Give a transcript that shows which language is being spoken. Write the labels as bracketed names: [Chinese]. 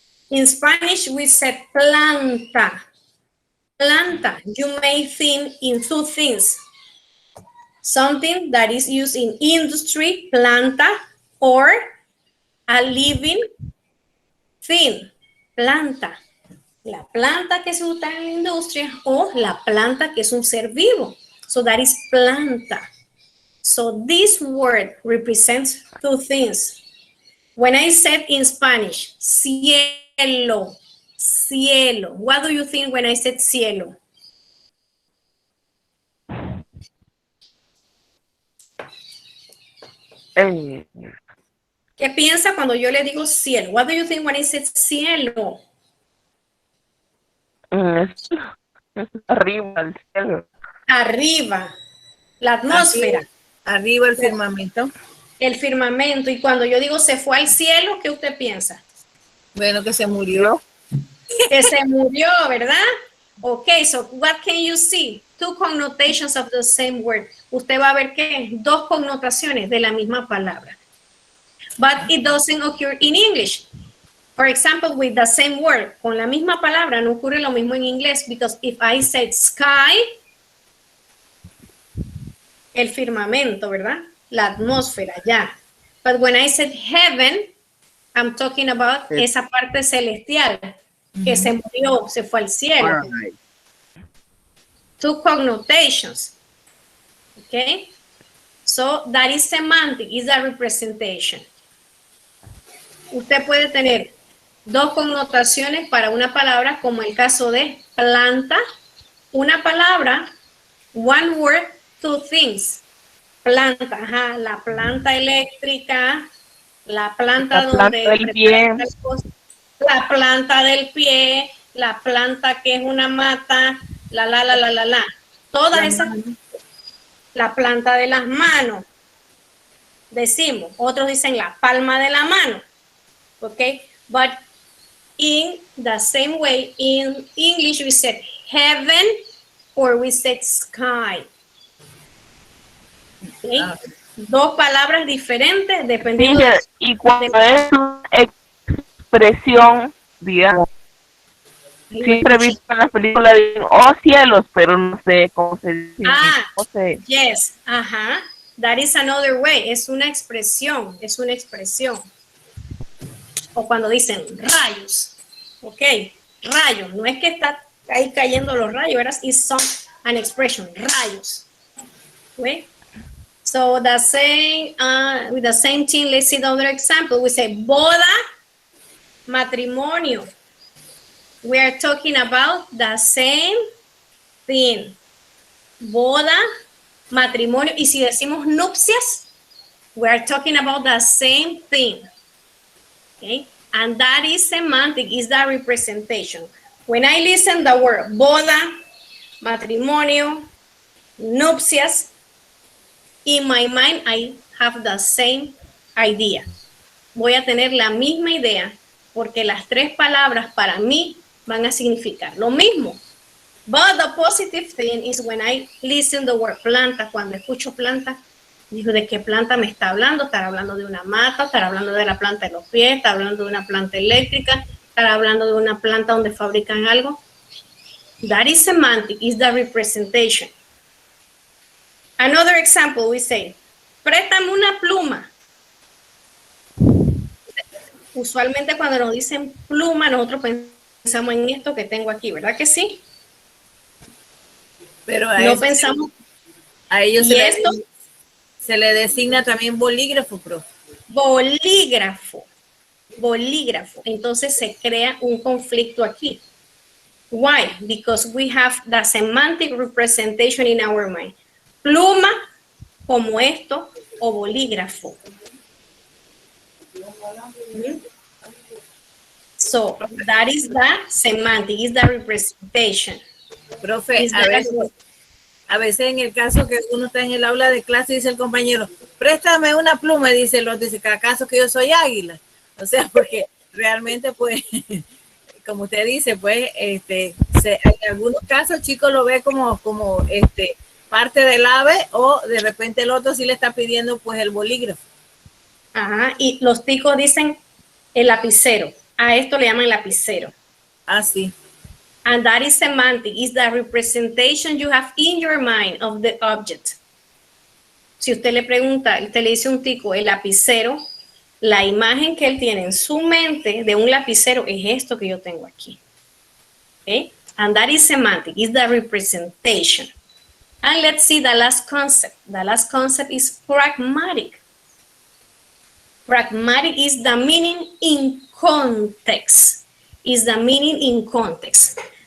[English] In Spanish, we said planta. Planta, you may think in two things. Something that is used in industry, planta, or a living thing, planta. [Spanish] La planta que se usa en la industria o la planta que es un ser vivo. [English] So that is planta. So this word represents two things. When I said in Spanish, cielo, cielo, what do you think when I said cielo? [Spanish] ¿Qué piensa cuando yo le digo cielo? [English] What do you think when I said cielo? [Spanish] Arriba el cielo. Arriba, la atmósfera. Arriba el firmamento. El firmamento. Y cuando yo digo se fue al cielo, ¿qué usted piensa? Bueno, que se murió. Que se murió, ¿verdad? [English] Okay, so what can you see? Two connotations of the same word. [Spanish] Usted va a ver que dos connotaciones de la misma palabra. [English] But it doesn't occur in English. For example, with the same word, [Spanish] con la misma palabra, no ocurre lo mismo en inglés, [English] because if I said sky, [Spanish] el firmamento, ¿verdad? La atmósfera, ya. [English] But when I said heaven, I'm talking about [Spanish] esa parte celestial, que se murió, se fue al cielo. [English] Right. two connotations. Okay? So that is semantic, is a representation. [Spanish] Usted puede tener dos connotaciones para una palabra, como el caso de planta. Una palabra, [English] one word, two things. [Spanish] Planta, ajá, la planta eléctrica, la planta donde del pie. la planta del pie, la planta que es una mata, la. Todas esas, la planta de las manos. Decimos, otros dicen la palma de la mano. [English] Okay, but in the same way, in English we said heaven or we said sky. [Spanish] Okay. Dos palabras diferentes dependiendo de... Y cuando es una expresión, digamos, siempre he visto en las películas de oh cielos, pero no sé cómo se dice. No sé. [English] Yes, ajá. That is another way. [Spanish] Es una expresión, es una expresión. O cuando dicen rayos, ok, rayos, no es que está ahí cayendo los rayos, [English] it's an expression, [Spanish] rayos. [English] Okay? So the same, with the same thing, let's see the other example. We say boda, matrimonio. We are talking about the same thing. Boda, matrimonio. [Spanish] Y si decimos nupcias, [English] we are talking about the same thing. Okay? And that is semantic, is that representation. When I listen the word boda, matrimonio, nupcias, in my mind I have the same idea. [Spanish] Voy a tener la misma idea porque las tres palabras para mí van a significar lo mismo. [English] But the positive thing is when I listen the word planta, [Spanish] cuando escucho planta, digo, ¿de qué planta me está hablando? ¿Estará hablando de una mata? ¿Estará hablando de la planta de los pies? ¿Estará hablando de una planta eléctrica? ¿Estará hablando de una planta donde fabrican algo? [English] That is semantic, is the representation. Another example, we say, [Spanish] préstame una pluma. Usualmente cuando nos dicen pluma, nosotros pensamos en esto que tengo aquí, ¿verdad que sí? Pero no pensamos... A ellos esto, se le designa también bolígrafo, profe. Bolígrafo. Entonces se crea un conflicto aquí. [English] Why? Because we have the semantic representation in our mind. [Spanish] Pluma, como esto, o bolígrafo. [English] So, that is the semantic, is the representation. [Spanish] Profe, a veces en el caso que uno está en el aula de clase, dice el compañero, préstame una pluma, y dice el otro, dice, ¿acaso que yo soy águila? O sea, porque realmente, pues, como usted dice, pues, en algunos casos, chicos lo ve como parte del ave, o de repente el otro sí le está pidiendo, pues, el bolígrafo. Ajá, y los ticos dicen el lapicero. A esto le llaman lapicero. Ah, sí. [English] And that is semantic, is the representation you have in your mind of the object. [Spanish] Si usted le pregunta, usted le dice a un tico el lapicero, la imagen que él tiene en su mente de un lapicero es esto que yo tengo aquí. [English] Okay? And that is semantic, is the representation. And let's see the last concept. The last concept is pragmatic. Pragmatic is the meaning in context. Is the meaning in context.